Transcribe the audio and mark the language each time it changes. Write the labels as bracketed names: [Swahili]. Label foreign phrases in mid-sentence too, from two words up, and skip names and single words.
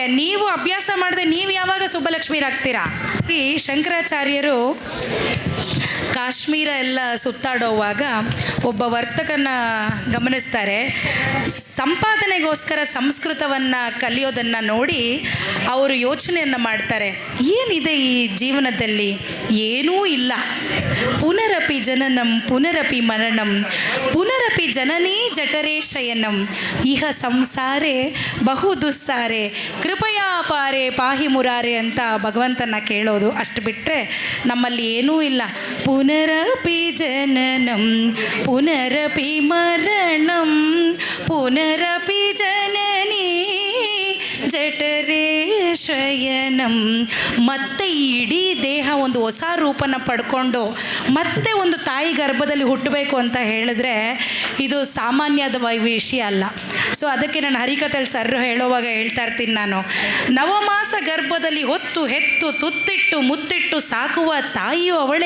[Kannada] ನೀವು ಅಭ್ಯಾಸ ಮಾಡಿದೆ ನೀವು ಯಾವಾಗ ಸುಬ್ಬಲಕ್ಷ್ಮಿರಾಗ್ತೀರಾ? ಈ ಶಂಕರಾಚಾರ್ಯರು ಕಾಶ್ಮೀರ ಎಲ್ಲ ಸುತ್ತಾಡೋವಾಗ ಒಬ್ಬ ವರ್ತಕನ ಗಮನಿಸ್ತಾರೆ. ಸಂಪಾದನೆಗೋಸ್ಕರ ಸಂಸ್ಕೃತವನ್ನು ಕಲಿಯೋದನ್ನು ನೋಡಿ ಅವರು ಯೋಚನೆಯನ್ನು ಮಾಡ್ತಾರೆ, ಏನಿದೆ ಈ ಜೀವನದಲ್ಲಿ? ಏನೂ ಇಲ್ಲ. [Sanskrit] ಪುನರಪಿ ಜನನಂ ಪುನರಪಿ ಮರಣಂ ಪುನರಪಿ ಜನನೀ ಜಠರೇ ಶಯನಂ ಇಹ ಸಂಸಾರೇ ಬಹು ದುಸ್ಸಾರೆ ಕೃಪಯಾ ಪಾರೆ ಪಾಹಿ ಮುರಾರೆ [Kannada] ಅಂತ ಭಗವಂತನ ಕೇಳೋದು. ಅಷ್ಟು ಬಿಟ್ಟರೆ ನಮ್ಮಲ್ಲಿ ಏನೂ ಇಲ್ಲ. [Sanskrit] ಪುನರಪಿ ಜನನಂ ಪುನರಪಿ ಮರಣಂ ಪುನರಪಿ ಜನನೀ ಜಠರೇ ಶಯನಂ. [Kannada] ಮತ್ತೆ ಈ ಇಡೀ ದೇಹ ಒಂದು ಹೊಸ ರೂಪನ ಪಡ್ಕೊಂಡು ಮತ್ತೆ ಒಂದು ತಾಯಿ ಗರ್ಭದಲ್ಲಿ ಹುಟ್ಟಬೇಕು ಅಂತ ಹೇಳಿದ್ರೆ ಇದು ಸಾಮಾನ್ಯದ ವಿಷಯ ಅಲ್ಲ. ಸೊ ಅದಕ್ಕೆ ನಾನು ಹರಿಕಥೆಯಲ್ಲಿ ಸರ್ ಹೇಳೋವಾಗ ಹೇಳ್ತಾ ಇರ್ತೀನಿ, ನಾನು ನವಮಾಸ ಗರ್ಭದಲ್ಲಿ ಹೊತ್ತು ಹೆತ್ತು ತುತ್ತಿಟ್ಟು ಮುತ್ತಿಟ್ಟು ಸಾಕುವ ತಾಯಿಯು ಅವಳೇ.